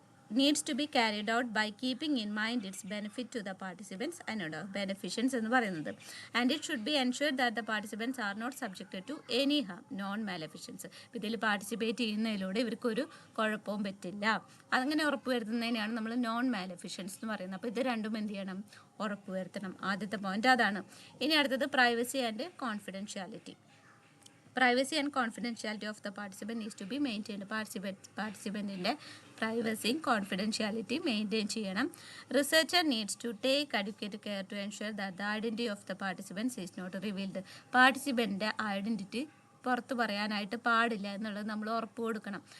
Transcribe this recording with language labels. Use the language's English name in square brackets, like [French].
[English] needs to be carried out by keeping in mind its benefit to the participants [Malayalam] അതിനോട് ബെനിഫിഷ്യൻസ് എന്ന് പറയുന്നത്. [English] And it should be ensured that the participants are not subjected to any harm non maleficence. [Malayalam] ഇതിൽ participate ചെയ്യുന്നതിലൂടെ ഇവർക്കൊരു കുഴപ്പവും പറ്റില്ല. അങ്ങനെ ഉറപ്പുവരുത്തുന്നതിനാണ് നമ്മൾ നോൺ മാലഫിഷ്യൻസ് എന്ന് പറയുന്നത്. അപ്പോൾ ഇത് രണ്ടും എന്ത് ചെയ്യണം, ഉറപ്പുവരുത്തണം. ആദ്യത്തെ പോയിന്റ് അതാണ്. ഇനി അടുത്തത് privacy and confidentiality. [English] Privacy and confidentiality of the participant needs to be maintained. [Malayalam] പാർട്ടിസിപ്പൻറ്റിൻ്റെ പ്രൈവസിയും confidentiality maintain ചെയ്യണം. [English] Researcher needs to take advocate care to ensure that the identity of the participants is not revealed. [Malayalam] പാർട്ടിസിപ്പൻറ്റിൻ്റെ identity പുറത്ത് പറയാനായിട്ട് പാടില്ല എന്നുള്ളത് നമ്മൾ ഉറപ്പ് കൊടുക്കണം.